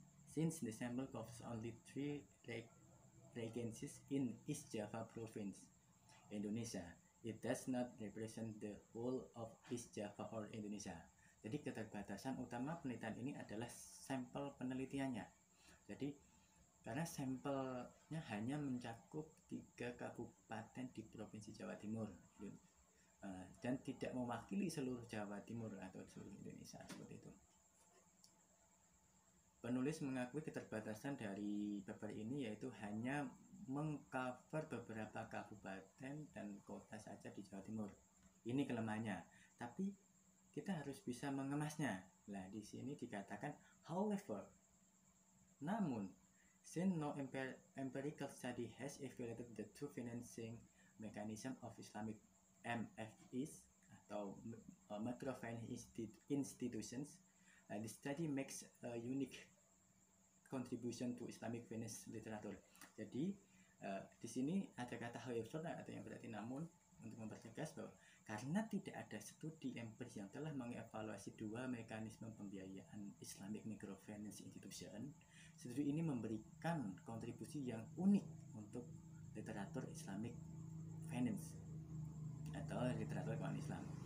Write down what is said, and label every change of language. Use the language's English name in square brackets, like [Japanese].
[English] Since the sample covers only 3 regencies in East Java province, Indonesia, it does not represent the whole of East Java or Indonesia. [Indonesian] Jadi keterbatasan utama penelitian ini adalah sampel penelitiannya. Jadi karena sampelnya hanya mencakup 3 kabupaten di Provinsi Jawa Timur dan tidak mewakili seluruh Jawa Timur atau seluruh Indonesia, seperti itu. Penulis mengakui keterbatasan dari paper ini yaitu hanya mengcover beberapa kabupaten dan kota saja di Jawa Timur. Ini kelemahannya. Tapi kita harus bisa mengemasnya. Nah, di sini dikatakan [English] however, namun since no empirical study has evaluated the true financing mechanism of Islamic MFIs atau microfinance institutions, the study makes a unique contribution to Islamic finance literature. [Indonesian] Jadi di sini ada kata however atau yang berarti namun untuk mempertegas bahwa karena tidak ada studi empiris yang telah mengevaluasi 2 mekanisme pembiayaan Islamic microfinance institution, studi ini memberikan kontribusi yang unik untuk literatur Islamic finance atau literatur keuangan Islam.